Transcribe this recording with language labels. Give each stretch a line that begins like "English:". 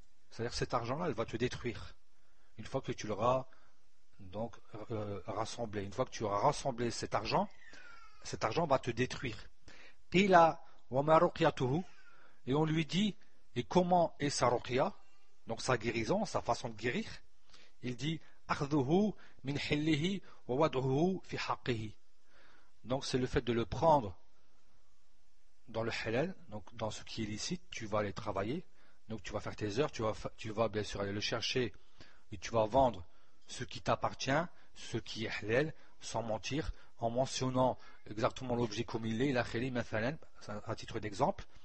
French: C'est-à-dire que cet argent-là, il va te détruire. Une fois que tu l'auras donc rassemblé. Une fois que tu auras rassemblé cet argent va te détruire.
Arabic: قِيلَ وَمَا رُقِيَتُهُ.
French: Et on lui dit, et comment est sa ruqya, donc sa guérison, sa façon de guérir. Il dit,
Arabic: أَخْذُهُ مِنْ حِلِّهِ وَوَدْهُهُ فِي حَقِّهِ.
French: Donc c'est le fait de le prendre dans le halal, donc dans ce qui est licite, tu vas aller travailler, donc tu vas faire tes heures, tu vas bien sûr aller le chercher, et tu vas vendre ce qui t'appartient, ce qui est halal, sans mentir, en mentionnant exactement l'objet comme il est, la khali, mathalan, à titre d'exemple,